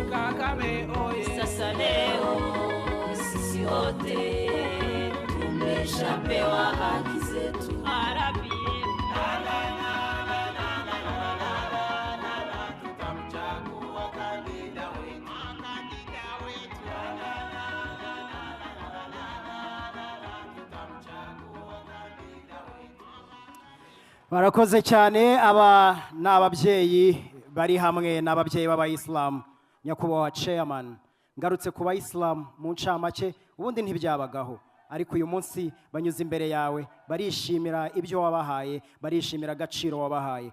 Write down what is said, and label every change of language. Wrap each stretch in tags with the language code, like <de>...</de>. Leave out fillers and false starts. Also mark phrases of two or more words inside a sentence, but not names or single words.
<sw>Kagame oye. Sasa leo sisi wote tumeshapewa haki zetu. Arabie tutamchagua kandida wetu.</sw> <rw>barakoze cyane. Aba ni ababyeyi bari hamwe n'ababyeyi b'abayisilamu. Nyakubahwa chairman, ngarutse ku bayisilamu mu ncamake, ubundi ntibyabagaho, ariko uyu munsi banyuze imbere yawe, barishimira ibyo wabahaye, barishimira agaciro wabahaye.</rw>